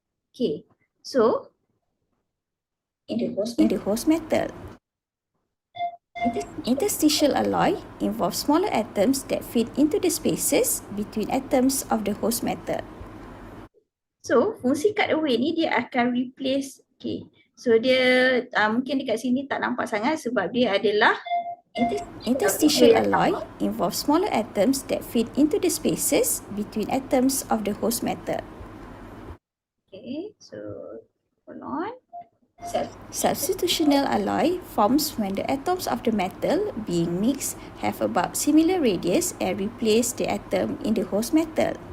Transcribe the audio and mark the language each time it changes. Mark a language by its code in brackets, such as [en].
[en] Okay, so in the host metal. Interstitial alloy involves smaller atoms that fit into the spaces between atoms of the host metal. [ms] So, fungsi cutaway ni dia akan replace, okay. So, dia mungkin dekat sini tak nampak sangat sebab dia adalah [en] interstitial alloy involves smaller atoms that fit into the spaces between atoms of the host metal. Okay, so hold on. Substitutional alloy forms when the atoms of the metal being mixed have about similar radius and replace the atom in the host metal.